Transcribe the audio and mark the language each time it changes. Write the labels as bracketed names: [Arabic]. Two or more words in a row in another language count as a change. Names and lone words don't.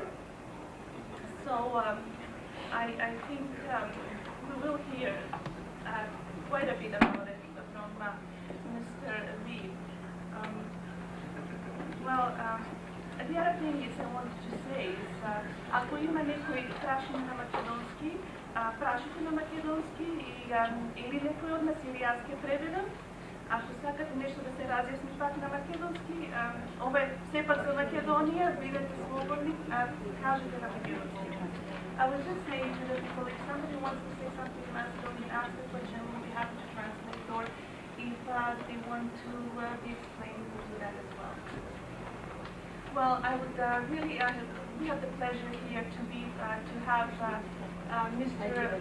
[English] So I think we will hear quite a bit about it from Mr. [Macedonian] Reed. [English] Well, the other thing is I wanted to say is [Macedonian] ако има некој прашање на македонски, прашате на македонски или некој од нас или јас ќе преведам. Ако сакате нешто да се разјасни пак на македонски, ова е сепак за Македонија, бидете слободни, кажете на македонски. [English] I was just saying to the people, if somebody wants to say something in Macedonian, ask the question, we'll be happy to translate, or if they want to be explained, we'll do that as well. Well, I would really, we have the pleasure here to have Mr.